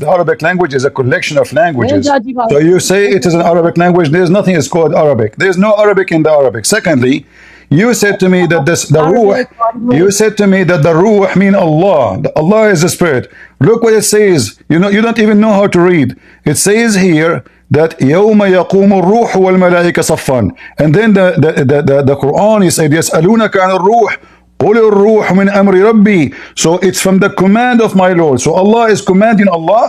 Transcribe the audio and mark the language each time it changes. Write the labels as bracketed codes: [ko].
[en] The Arabic language is a collection of languages. So you say it is an Arabic language, there's nothing is called Arabic. There's no Arabic in the Arabic. Secondly, You said to me that the ruh. You said to me that the ruh mean Allah. Allah is a spirit. Look what it says. You don't even know how to read. It says here that [ar] يوم يقوم الروح والملائكة صفا. [en] And then the Quran, he said [ar] يسألونك عن الروح قل الروح من أمر ربي. [en] So it's from the command of my Lord. So Allah is commanding Allah.